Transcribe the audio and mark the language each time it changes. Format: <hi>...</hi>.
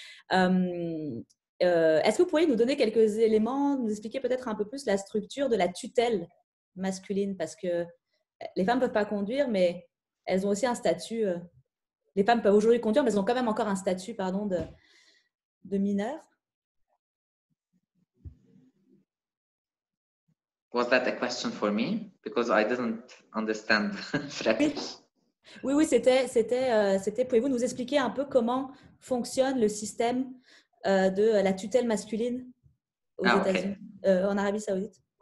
<fr>Est-ce que vous pourriez nous donner quelques éléments, nous expliquer peut-être un peu plus la structure de la tutelle masculine? Parce que les femmes ne peuvent pas conduire, mais elles ont aussi un statut. Les femmes peuvent aujourd'hui conduire, mais elles ont quand même encore un statut de mineur.</fr> <en>Was that a question for me? Because I didn't understand French.</en> <fr>Oui, c'était. Pouvez-vous nous expliquer un peu comment fonctionne le système de la tutelle masculine aux États-Unis, en Arabie Saoudite?</fr>